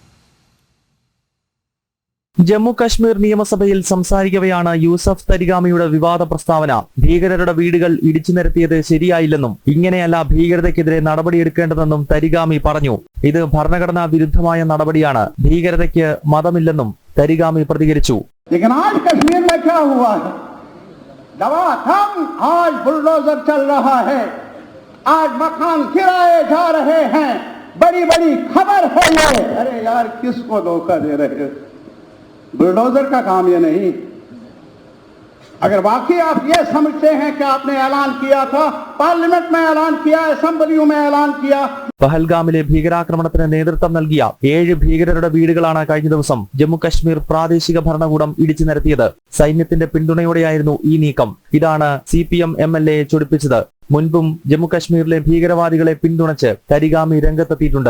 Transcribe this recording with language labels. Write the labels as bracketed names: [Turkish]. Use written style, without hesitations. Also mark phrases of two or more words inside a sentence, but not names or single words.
[Malayalam] ജമ്മു കശ്മീർ നിയമസഭയിൽ സംസാരിക്കവെയാണ് യൂസഫ് തരിഗാമിയുടെ വിവാദ പ്രസ്താവന. ഭീകരരുടെ വീടുകൾ ഇടിച്ചു നിരത്തിയത് ശരിയായില്ലെന്നും ഇങ്ങനെയല്ല ഭീകരതയ്ക്കെതിരെ നടപടിയെടുക്കേണ്ടതെന്നും തരിഗാമി പറഞ്ഞു. ഇത് ഭരണഘടനാ വിരുദ്ധമായ നടപടിയാണ്. ഭീകരതയ്ക്ക് മതമില്ലെന്നും തരിഗാമി പ്രതികരിച്ചു. [Hindi] लेकिन आज कश्मीर में क्या हुआ है? दवाथम आज बुलडोजर चल रहा है, आज मकान गिराए जा रहे हैं, बड़ी बड़ी खबर है ये। अरे यार, किसको धोखा दे रहे हो? बुलडोजर का काम ये नहीं। अगर वाकई आप ये समझते हैं कि आपने ऐलान किया था, पार्लियामेंट में ऐलान किया, असेंबलियों में ऐलान किया. [Malayalam] പഹൽഗാമിലെ ഭീകരാക്രമണത്തിന് നേതൃത്വം നൽകിയ 7 ഭീകരരുടെ വീടുകളാണ് കഴിഞ്ഞ ദിവസം ജമ്മു കശ്മീർ പ്രാദേശിക ഭരണകൂടം ഇടിച്ചു നിരത്തിയത്. സൈന്യത്തിന്റെ പിന്തുണയോടെയായിരുന്നു ഈ നീക്കം. ഇതാണ് CPM MLA ചൊടിപ്പിച്ചത്. മുൻപും ജമ്മു കശ്മീരിലെ ഭീകരവാദികളെ പിന്തുണച്ച് തരിഗാമി രംഗത്തെത്തിയിട്ടുണ്ട്.